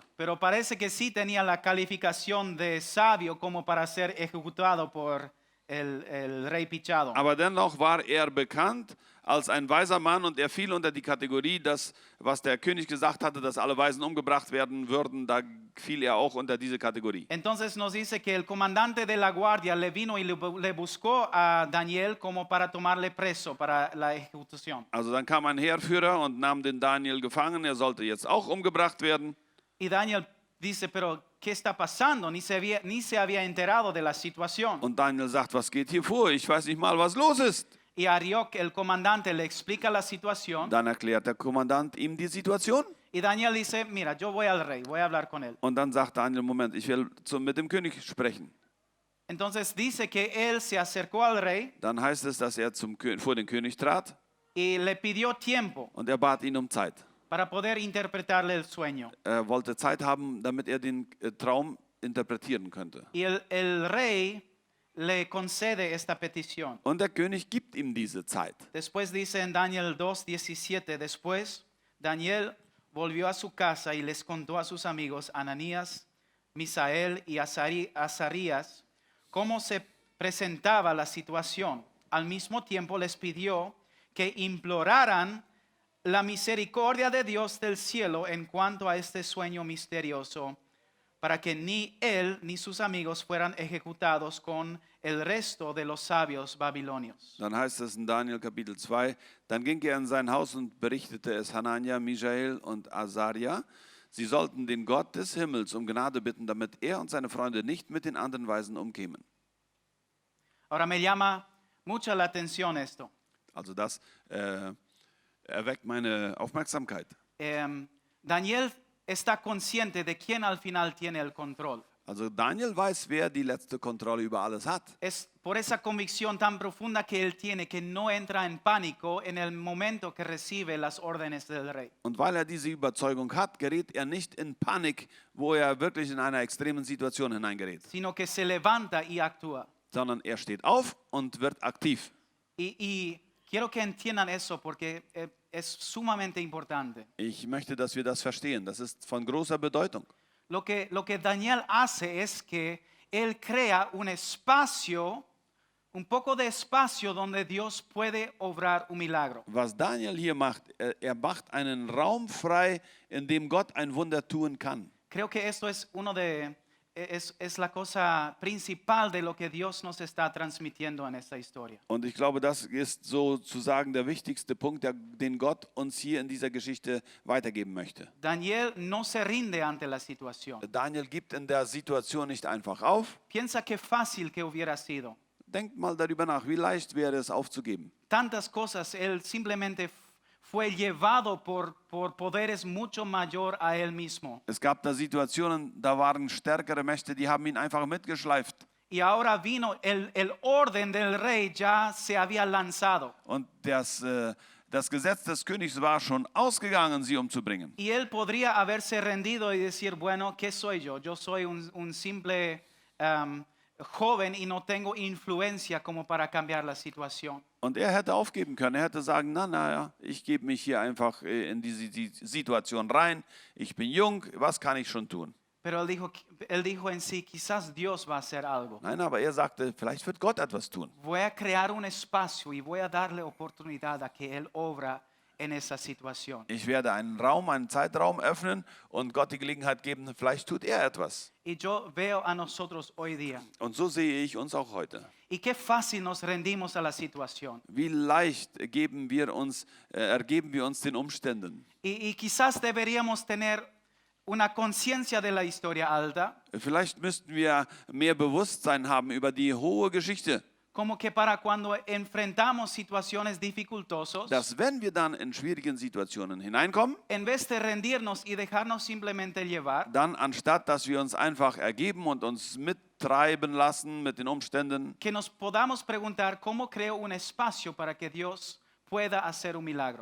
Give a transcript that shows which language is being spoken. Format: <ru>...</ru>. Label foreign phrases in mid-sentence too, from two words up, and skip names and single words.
<es>Pero parece que sí tenía la calificación de sabio como para ser ejecutado por el rey Pichado.</es> <de>Aber dennoch war er bekannt als ein weiser Mann und er fiel unter die Kategorie, dass, was der König gesagt hatte, dass alle Weisen umgebracht werden würden, da fiel er auch unter diese Kategorie.</de> <es>Entonces nos dice que el comandante de la guardia le vino y le buscó a Daniel como para tomarle preso para la ejecución.</es> <de>Also dann kam ein Heerführer und nahm den Daniel gefangen, er sollte jetzt auch umgebracht werden.</de> <es>Y Daniel dice, pero ¿qué está pasando? Ni se había enterado de la situación.</es> <de>Und Daniel sagt, was geht hier vor? Ich weiß nicht mal, was los ist.</de> <es>Y Arioc, el comandante, le explica la situación.</es> <de>Dann erklärt der Kommandant ihm die Situation.</de> <es>Y Daniel dice, mira, yo voy al rey, voy a hablar con él.</es> <de>Und dann sagt Daniel, Moment, ich will mit dem König sprechen.</de> <es>Entonces dice que él se acercó al rey</es> <de>Dann heißt es, dass er vor den König trat</de> <es>y le pidió tiempo</es> <de>und er bat ihn um Zeit.</de> <es>para poder interpretarle el sueño.</es> <de>Er wollte Zeit haben, damit er den Traum interpretieren könnte.</de> <es>Y el rey le concede esta petición.</es> <de>Und der König gibt ihm diese Zeit.</de> <es>Después dice en Daniel 2:17, después Daniel volvió a su casa y les contó a sus amigos Ananías, Misael y Azarías cómo se presentaba la situación. Al mismo tiempo les pidió que imploraran la misericordia de Dios del cielo en cuanto a este sueño misterioso, para que ni él ni sus amigos fueran ejecutados con el resto de los sabios babilonios.</es> <de>Dann heißt es in Daniel Kapitel 2, dann ging er in sein Haus und berichtete es Hanania, Michael und Asaria. Sie sollten den Gott des Himmels um Gnade bitten, damit er und seine Freunde nicht mit den anderen Weisen umkämen.</de> <es>Ahora me llama mucho la atención esto.</es> <de>Also das erweckt meine Aufmerksamkeit.</de> <es>Daniel está consciente de quién al final tiene el control.</es> <de>Also Daniel weiß, wer die letzte Kontrolle über alles hat.</de> <es>Es por esa convicción tan profunda que él tiene que no entra en pánico en el momento que recibe las órdenes del rey.</es> <de>Und weil er diese Überzeugung hat, gerät er nicht in Panik, wo er wirklich in einer extremen Situation hineingerät,</de> <es>Sino que se levanta y actúa.</es> <de>sondern er steht auf und wird aktiv.</de> <es>Y quiero que entiendan eso porque es sumamente importante.</es> <de>Ich möchte, dass wir das verstehen. Das ist von großer Bedeutung.</de> <es>Lo que Daniel hace es que él crea un espacio, un poco de espacio donde Dios puede obrar un milagro.</es> <de>Was Daniel hier macht, er macht einen Raum frei, in dem Gott ein Wunder tun kann.</de> <es>Creo que esto es es la cosa principal de lo que Dios nos está transmitiendo en esta historia.</es> <de>Und ich glaube, das ist sozusagen der wichtigste Punkt, den Gott uns hier in dieser Geschichte weitergeben möchte.</de> <es>Daniel no se rinde ante la situación.</es> <de>Daniel gibt in der Situation nicht einfach auf.</de> <es>Piensa qué fácil que hubiera sido.</es> <de>Denkt mal darüber nach, wie leicht wäre es aufzugeben.</de> <es>Tantas cosas, él simplemente fue llevado por poderes mucho mayor a él mismo.</es> <de>Es gab da Situationen, da waren stärkere Mächte, die haben ihn einfach mitgeschleift.</de> <es>Y ahora vino el orden del rey ya se había lanzado.</es> <de>Und das Gesetz des Königs war schon ausgegangen, sie umzubringen.</de> <es>Y él podría haberse rendido y decir, bueno, ¿qué soy yo? Yo soy un simple joven y no tengo influencia como para cambiar la situación.</es> <de>Und er hätte aufgeben können. Er hätte sagen, ja, ich gebe mich hier einfach in die Situation rein. Ich bin jung, was kann ich schon tun?</de> <es>Pero él dijo en sí, quizás Dios va a hacer algo.</es> <de>Nein, aber er sagte, vielleicht wird Gott etwas tun.</de> <es>Voy a crear un espacio y voy a darle oportunidad a que él obra en esa situación.</es> <de>Ich werde einen Raum, einen Zeitraum öffnen und Gott die Gelegenheit geben, vielleicht tut er etwas.</de> <es>Y yo veo a nosotros hoy día.</es> <de>Und so sehe ich uns auch heute.</de> <es>Y qué fácil nos rendimos a la situación.</es> <de>Wie leicht ergeben wir uns den Umständen.</de> <es>Y quizás deberíamos tener una conciencia de la historia alta,</es> <de>Vielleicht müssten wir mehr Bewusstsein haben über die hohe Geschichte,</de> <es>como que para cuando enfrentamos situaciones dificultosas,</es> <de>dass wenn wir dann in schwierigen Situationen hineinkommen,</de> <es>en vez de rendirnos y dejarnos simplemente llevar,</es> <de>dann anstatt, dass wir uns einfach ergeben und uns mittreiben lassen mit den Umständen,</de> <es>que nos podamos preguntar cómo creo un espacio para que Dios pueda hacer un milagro.</es>